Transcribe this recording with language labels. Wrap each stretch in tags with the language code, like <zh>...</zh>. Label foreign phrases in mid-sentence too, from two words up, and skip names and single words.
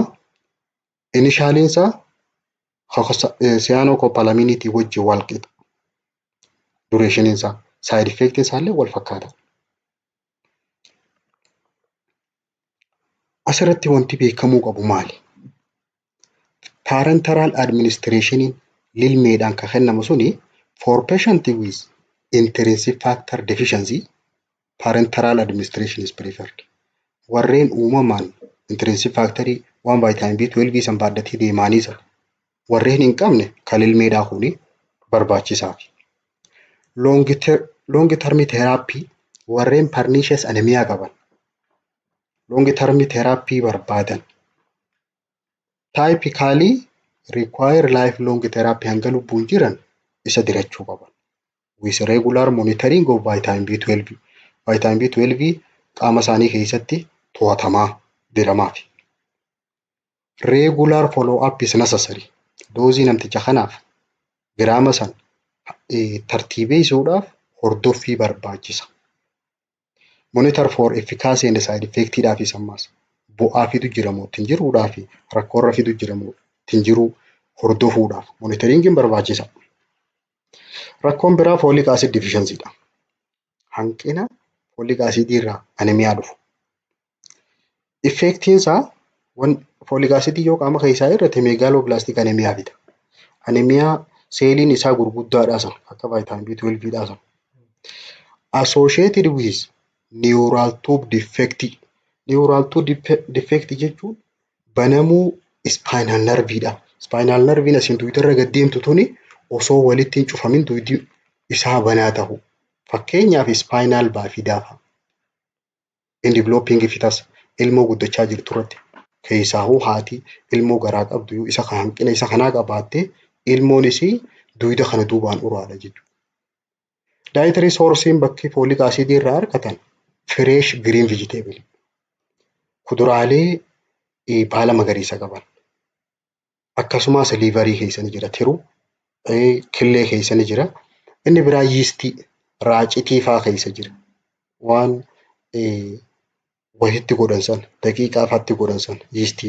<om>Initialiin isaa cyanocobalaminii wajjin wal qixa. Duration isaa</om> <en>side effect</en> <om>isaallee wal fakkaata. Asirratti wanti beekamuu qabu maali?</om> <en>Parenteral administration</en> <om>lilmeedhaan kan kennamu suni</om> <en>for patient with intrinsic factor deficiency parenteral administration is preferred.</en> <om>Warreen uumamaan</om> <en>intrinsic factorii</en> <om>waan vitamin B12 san baaddatii deemaanii sana warreen hin qabne kan lilmeedhaa kuni barbaachisaaf.</om> <en>Long term therapy warreen pernicious anemia qaban long term therapy barbaadan typically require lifelong therapy</en> <om>hanga lubbuun jiran isa dirachuu qaban.</om> <en>With regular monitoring of vitamin B12.</en> <om>Vitamin B12 qaama isaanii keessatti to'atamaa diramaaf.</om> <en>Regular follow up is necessary.</en> <om>Doozii namticha kanaaf giraama san tartiibeessuudhaaf hordoffii barbaachisa.</om> <en>Monitor for efficacy and side effect</en> <om>dhaafis ammas bu'aa fidu jiramoo ittiin jiruudhaa fi rakkoorra fidu jiramoo ittiin jiruu hordofuudhaaf monitoringiin barbaachisa. Rakkoon biraa</om> <en>folic acid deficiency</en> <om>dha. Hanqina</om> <en>folic acid</en> <om>irraa anemiyaa dhufu. Effectiin isaa</om> <en>folic acid</en> <om>yoo qaama keessaa irratti</om> <en>megaloblastic anemiyaa</en> <om>fida. Anemiyaa seeliin isaa gurguddaadhaa san akka vitamin B12 dhaa san.</om> <en>Associated with neural tube defect. Neural tube defect</en> <om>jechuun banamuu</om> <en>spinal nerve</en> <om>dha.</om> <en>Spinal nerve</en> <om>asiin duudarra gad deemtu tuni osoo walitti hin cufamin duudi isaa banaa ta'u. Fakkeenyaaf</om> <en>spinal bifida</en> <om>fa'a.</om> <en>In developing fetus</en> <om>ilmoo guddachaa jirtu irratti keessaahuu haati ilmoo garaa qabdu isa kan hanqina isa kanaa qabaatte ilmoon isii duuda kana duubaan uraadha jechuudha.</om> <en>Dietary sourcein</en> <om>bakki</om> <en>folic acid</en> <om>irraa argatan</om> <en>fresh green vegetable.</en> <om>Kuduraalee baala magariisa qaban. Akkasumas liverii keessa ni jira tiruu, killee keessa ni jira. Inni biraa yeastii raacitii fa'aa keessa jira. Waan wahitti godhan san daqiiqaa fa'aatti godhan san yeastiin.</om>